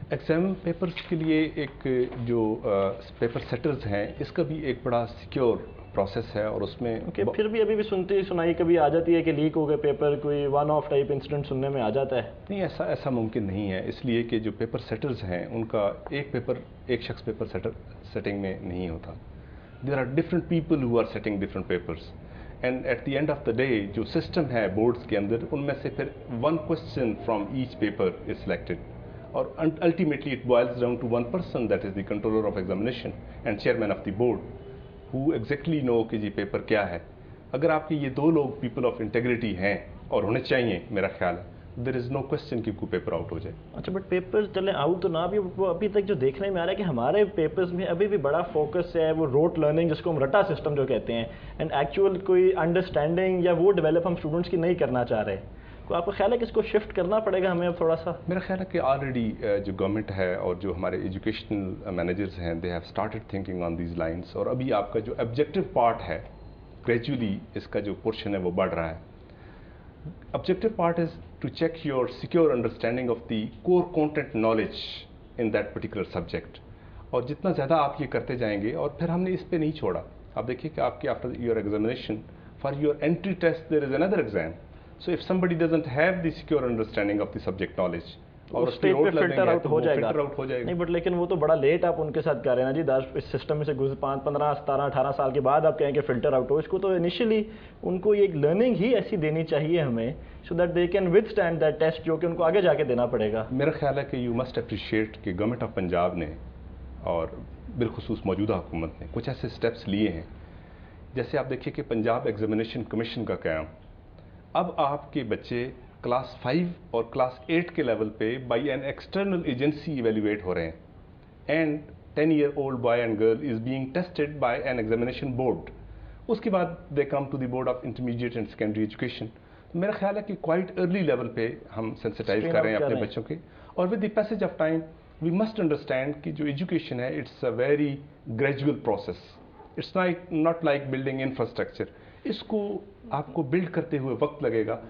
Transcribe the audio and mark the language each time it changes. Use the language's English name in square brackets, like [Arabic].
[Urdu] Exam papers کے لیے ایک جو پیپر سیٹرز ہیں اس کا بھی ایک بڑا سیکیور پروسیس ہے, اور اس میں پھر بھی ابھی بھی سنائی کبھی آ جاتی ہے کہ لیک ہو گئے پیپر, کوئی ون آف ٹائپ انسیڈنٹ سننے میں آ جاتا ہے. نہیں, ایسا ممکن نہیں ہے, اس لیے کہ جو پیپر سیٹرز ہیں ان کا ایک شخص پیپر سیٹنگ میں نہیں ہوتا. [English] There are different people who are setting different papers, and at the end of the day [Urdu] جو سسٹم ہے بورڈز کے اندر ان میں سے پھر [English] one question from each paper is selected, اور ultimately it boils down to one person, that is the controller of examination and chairman of the board, who exactly know [Urdu] کہ یہ paper کیا ہے. اگر آپ کے یہ دو لوگ [English] people of integrity [Urdu] ہیں اور ہونے چاہیے میرا خیال ہے, [English] there is no question [Urdu] کہ کوئی پیپر آؤٹ ہو جائے. اچھا, بٹ پیپر چلیں آؤٹ تو نہ بھی, وہ ابھی تک جو دیکھنے میں آ رہا ہے کہ ہمارے پیپرز میں ابھی بھی بڑا فوکس ہے وہ روٹ لرننگ جس کو ہم رٹا سسٹم جو کہتے ہیں, اینڈ ایکچوئل کوئی انڈرسٹینڈنگ یا وہ ڈیولپ ہم اسٹوڈنٹس کی نہیں کرنا چاہ رہے. تو آپ کا خیال ہے کہ اس کو شفٹ کرنا پڑے گا ہمیں اب تھوڑا سا؟ میرا خیال ہے کہ آلریڈی جو گورنمنٹ ہے اور جو ہمارے ایجوکیشنل مینیجرز ہیں [English] they have started thinking on these lines, [Urdu] اور ابھی آپ کا جو آبجیکٹیو پارٹ ہے گریجولی اس کا جو پورشن ہے وہ بڑھ رہا ہے. [English] Objective part is to check your secure understanding of the core content knowledge in that particular subject. [Urdu] اور جتنا زیادہ آپ یہ کرتے جائیں گے, اور پھر ہم نے اس پہ نہیں چھوڑا. آپ دیکھیے کہ آپ کے [English] after your examination for your entry test there is another exam. So if somebody doesn't have the secure understanding of the subject knowledge [Urdu] اور اس پہ فلٹر آؤٹ ہو جائے گا. نہیں بٹ لیکن وہ تو بڑا لیٹ آپ ان کے ساتھ کر رہے ہیں نا جی, اس سسٹم میں سے 15 17 18 سال کے بعد آپ کہیں کہ فلٹر آؤٹ ہو. اس کو تو انیشلی ان کو ایک لرننگ ہی ایسی دینی چاہیے ہمیں, [English] so that they can withstand that test [Urdu] جو کہ ان کو آگے جا کے دینا پڑے گا. میرا خیال ہے کہ [English] you must appreciate [Urdu] کہ گورنمنٹ آف پنجاب نے اور بالخصوص موجودہ حکومت نے کچھ ایسے اسٹیپس لیے ہیں. جیسے آپ دیکھیے کہ پنجاب ایگزامینیشن کمیشن کا قیام, اب آپ کے بچے کلاس 5 اور کلاس 8 کے لیول پہ by an external agency evaluate ہو رہے ہیں, and [English] 10-year-old boy and girl is being tested by an examination board. [Urdu] اس کے بعد [English] they come to the board of intermediate and secondary education. [Urdu] میرا خیال ہے کہ کوائٹ ارلی لیول پہ ہم سینسٹائز کر رہے ہیں اپنے بچوں کے, اور [English] with the passage of time we must understand [Urdu] کہ جو ایجوکیشن ہے [English] It's a very gradual process. It's not like building infrastructure, [Urdu] اس کو آپ کو بلڈ کرتے ہوئے وقت لگے گا.